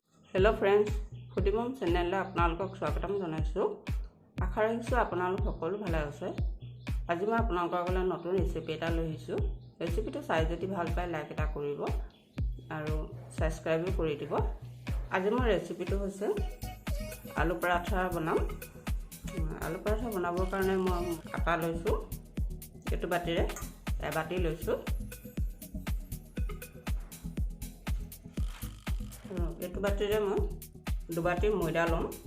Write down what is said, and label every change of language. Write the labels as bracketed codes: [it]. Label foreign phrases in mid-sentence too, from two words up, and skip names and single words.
[en] Hello friends [as] फुडी मम चेनेल আপোনালোকক স্বাগতম জনাইছো আশা ৰাখিছো আপোনালোক সকলো ভালে আছে আজি মই আপোনালোকৰ কাৰণে নতুন ৰেচিপি এটা লৈ আহিছো ৰেচিপিটো চাই যদি ভাল পায় লাইক এটা কৰিব আৰু সাবস্ক্ৰাইব কৰি দিব আজি মোৰ ৰেচিপিটো হৈছে আলু পৰাঠা বনাম আলু পৰাঠা বনাবৰ কাৰণে মই আটা লৈছো এটো বাটিৰে এবাটি লৈছো এটো বাটিৰে মই দুবাটি ময়দা লম